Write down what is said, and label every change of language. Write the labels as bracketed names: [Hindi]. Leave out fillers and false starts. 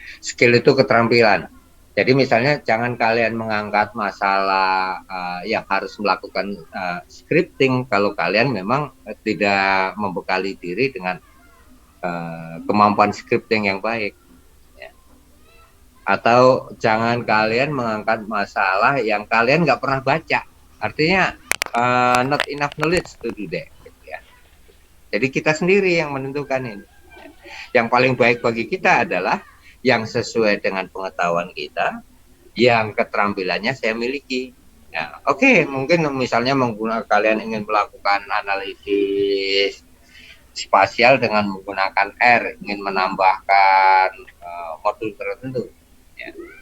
[Indonesian] Skill itu keterampilan. Jadi misalnya jangan kalian mengangkat masalah yang harus melakukan scripting kalau kalian memang tidak membekali diri dengan kemampuan scripting yang baik. Ya. Atau jangan kalian mengangkat masalah yang kalian nggak pernah baca. Artinya [English] not enough knowledge to do that. Ya. [Indonesian] Jadi kita sendiri yang menentukan ini. Yang paling baik bagi kita adalah yang sesuai dengan pengetahuan kita, yang keterampilannya saya miliki. Nah, oke, mungkin misalnya kalian ingin melakukan analisis spasial dengan menggunakan R, ingin menambahkan modul tertentu. Ya.